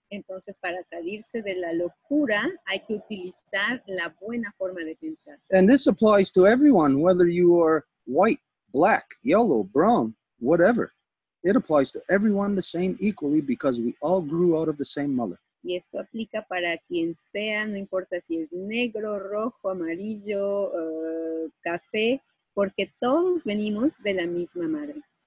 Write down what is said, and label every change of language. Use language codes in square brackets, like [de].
[es] Entonces, para salirse de la locura, hay que utilizar la buena forma de pensar. [en] And this applies to everyone, whether you are white, black, yellow, brown, whatever. It applies to everyone the same equally because we all grew out of the same mother. [es] Y esto aplica para quien sea, no importa si es negro, rojo, amarillo, café, porque todos venimos de la misma madre.